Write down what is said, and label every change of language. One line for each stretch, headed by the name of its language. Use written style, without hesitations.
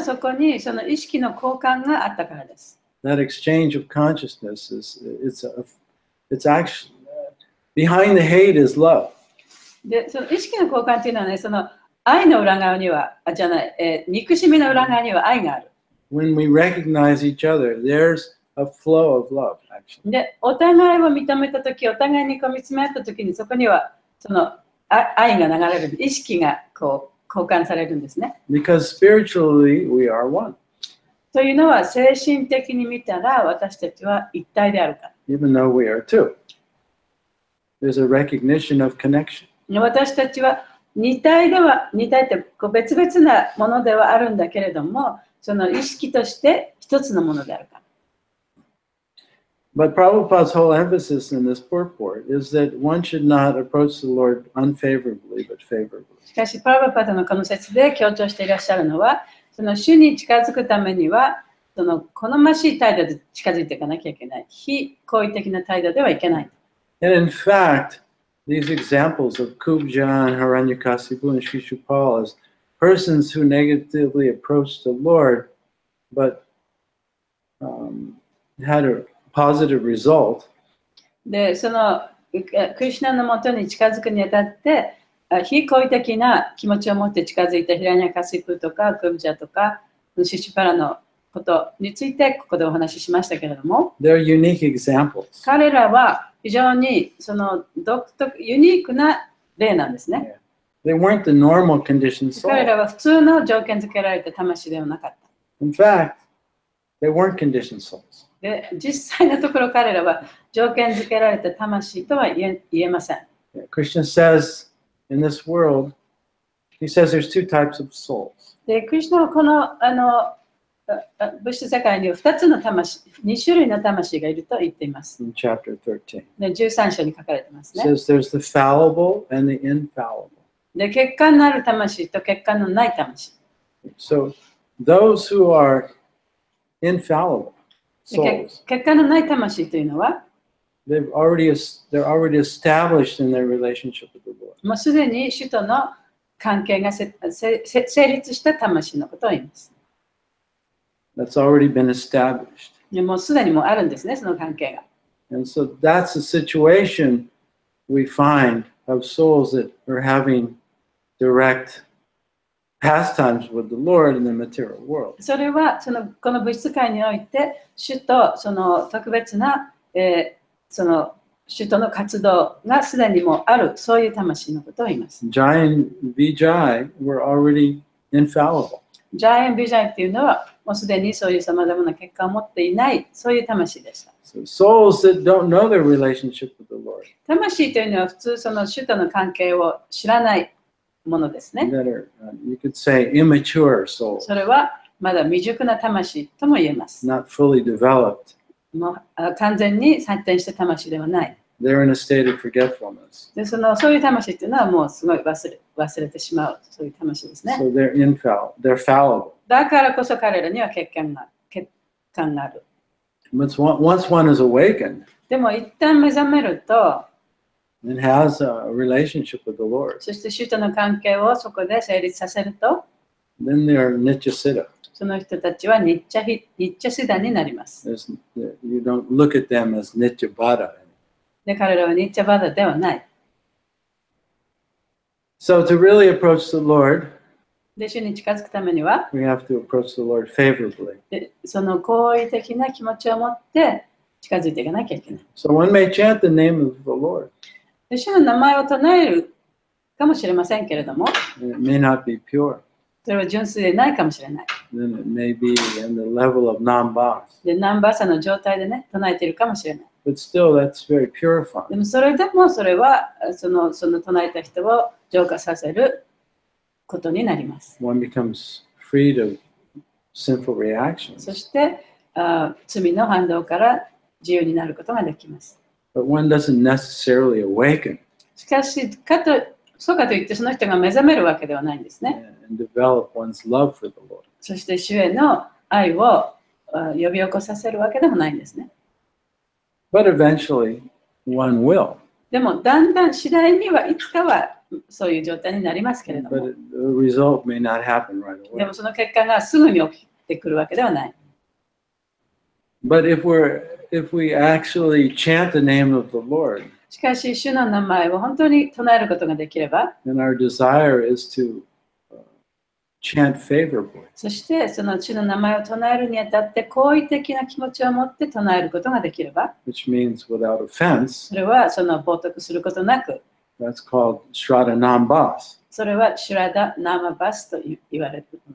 Japanese: そこにその意識の交換があったからです。
English: That exchange of consciousness it's actually behind the hate is love.
Japanese: で、その意識の交換っていうのはね、その愛の裏側には、じゃない、憎しみの裏側には愛がある。
English: When we recognize each other, there's a flow of love, actually.
Japanese: で、お互いを認めたとき、お互いに見つめ合ったときに、そこにはその愛が流れる、意識がこう交換されるんですね。
English: Because spiritually, we are one.
Japanese: というのは、精神的に見たら、私たちは一体であるから。
English: Even though we are two. There's a recognition of connection.
Japanese: 私たちは二体ってこう別々なものではあるんだけれども、その意識として一つのものであるから。
English: But Prabhupada's whole emphasis in this purport is that one should not approach the Lord unfavorably, but favorably.
Japanese: しかし、プラブパダのこの説で強調していらっしゃるのは、その主に近づくためには、その好ましい態度で近づいていかなきゃいけない。非好意的な態度ではいけない。
English: And in fact, these examples of Kubjan, Hiranyakasipu, and Shishupal as persons who negatively approached the Lord, but had a positive result.
Japanese: で、そのクリシュナのもとに近づくにあたって、非好意的な気持ちを持って近づいたヒラニャカシプとかクブジャとかシシュパラのことについてここでお話ししましたけれども、
English: They're unique examples.
Japanese: 彼らは非常にそのユニークな例なんですね。
English: They weren't the normal conditioned
Japanese: 彼
English: soul.
Japanese: らは普通の条件付けられた魂ではなかった。
English: In fact, they weren't conditioned souls.
Japanese: で、実際のところ彼らは条件付けられた魂とは言えません。
English: Krishna says in this world, he says there's two types of souls.
Japanese: で、クリシュナはこの物質世界には2つの魂、2種類の魂がいると言っています。
English: In chapter 13.
Japanese: で、13章に書かれてます
English: It
Japanese: ね。
English: says there's the fallible and the infallible.
Japanese: で、欠陥のある魂と欠陥のない魂。
English: So those who are infallible
Japanese: で
English: souls,
Japanese: 欠陥のない魂というのは、
English: they're already established in their relationship with the Lord.
Japanese: もうすでに主との関係が成立した魂のことを言います。
English: That's already been established.
Japanese: でもうすでにもうあるんですね、その関係が。
English: And so that's the situation we find of souls that are having direct pastimes with the Lord in the material world.
Japanese: それはこの物質界において、主とその特別な、その主との活動がすでにもうある、そういう魂のことを言います。
English: Jai and Vijay were already infallible.
Japanese: ジャイアン・ビジャイっていうのは、もうすでにそういうさまざまな結果を持っていない、そういう魂でした。
English: So souls that don't know their relationship with the Lord,
Japanese: 魂というのは普通その主との関係を知らないものですね。
English: that are, you could say, immature souls,
Japanese: それはまだ未熟な魂とも言えます。
English: not fully developed.
Japanese: もう完全に発展した魂ではない。
English: They're in a state of forgetfulness.
Japanese: でそういう魂っていうのはもうすごい忘れてしまう、そういう魂ですね。
English: So they're fallible.
Japanese: だからこそ彼らには欠陥がある。
English: Once one is awakened
Japanese: でも一旦目覚めると、
English: and has a relationship with the Lord,
Japanese: そして主との関係をそこで成立させると、
English: then they're nityasiddha.
Japanese: その人たちはニッチャシダになります。
English: You don't look at them as nityabhada.
Japanese: で、彼らはニッチャバダではない。
English: So to really approach the Lord,
Japanese: で、主に近づくためには、
English: we have to approach the Lord favorably.
Japanese: でその好意的な気持ちを持って近づいていかなきゃいけない。
English: So one may chant the name of the Lord.
Japanese: で、主の名前を唱えるかもしれませんけれども、
English: And it may not be pure.
Japanese: それは純粋でないかもしれない。
English: Then it may be in the level of non-bhas.
Japanese: で、ナンバーサの状態でね、唱えているかもしれない。
English: But still, that's very
Japanese: で
English: purifying.
Japanese: もそれでもそれはその唱えた人を浄化させることになります。
English: One becomes freed of sinful reactions.
Japanese: そして罪の反動から自由になることができます。
English: But one doesn't necessarily awaken
Japanese: しかしそうかといってその人が目覚めるわけではないんですね。
English: and develop one's love for the Lord.
Japanese: そして主への愛を呼び起こさせるわけでもないんですね。
English: But eventually, one will.
Japanese: でもだんだん次第にはいつかはそういう状態になりますけれど
English: but
Japanese: も、
English: the result may not happen right
Japanese: で
English: away.
Japanese: もその結果がすぐに起きてくるわけではない。
English: But if we actually chant the name of the Lord,
Japanese: しかし、主の名前を本当に唱えることができれば、
English: then our desire is to chant favorably.
Japanese: そしてその主の名前を唱えるにあたって好意的な気持ちを持って唱えることができれば、
English: Which means without offense.
Japanese: それはその冒涜することなく、
English: That's called Shraddha Nambas.
Japanese: それはシュラダ・ナーマバスと言われる